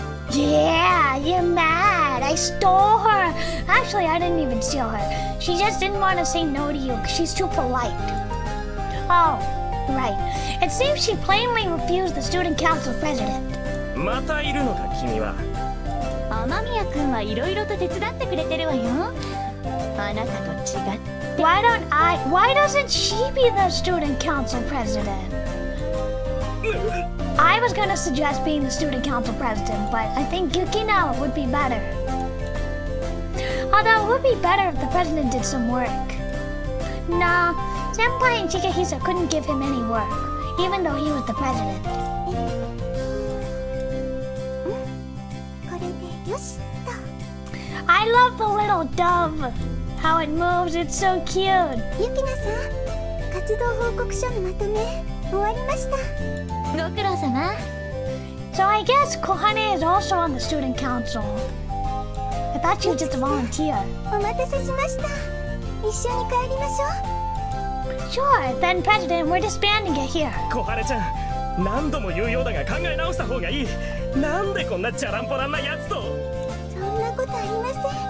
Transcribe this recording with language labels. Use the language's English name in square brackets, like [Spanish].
[English] Yeah, you're mad. I stole her. Actually, I didn't even steal her. She just didn't want to say no to you because she's too polite. Oh, right. It seems she plainly refused the student council president. [Japanese] またいるのか君は。雨宮くんはいろいろと手伝ってくれてるわよ。あなたと違って。 [English] Why doesn't she be the student council president? I was gonna suggest being the student council president, but I think Yukina would be better. Although it would be better if the president did some work. Nah, Senpai and Chikahisa couldn't give him any work, even though he was the president. [Japanese] これでよしと。 [English] I love the little dove. How it moves, it's so cute. [Japanese] ゆきなさん、活動報告書のまとめ終わりました。ご苦労様。 [English] So I guess Kohane is also on the student council. I thought she was just a volunteer. [Japanese] お待たせしました。一緒に帰りましょう。 [English] Sure, then President, we're disbanding it here. [Japanese] 小春ちゃん、何度も言うようだが考え直した方がいい。なんでこんなチャランポランなやつと。そんなことありません。